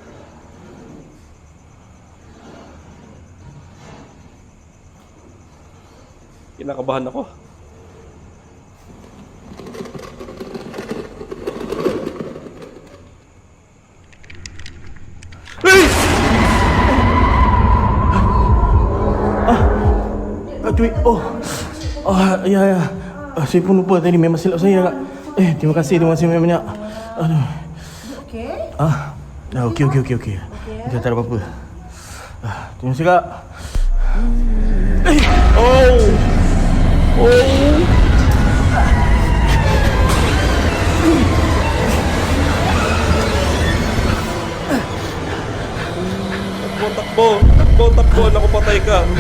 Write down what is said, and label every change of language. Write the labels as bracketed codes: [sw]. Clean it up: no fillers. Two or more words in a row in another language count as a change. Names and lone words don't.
[tl] Kinakabahan ako. Cuy, oh. [ms] Ya. Saya pun lupa tadi, memang silap saya, Kak. Terima kasih banyak. Aduh. Okey. Okey. Dah tak ada apa-apa. Terima kasih, Kak. [tl] Takbo. Naku, patay ka.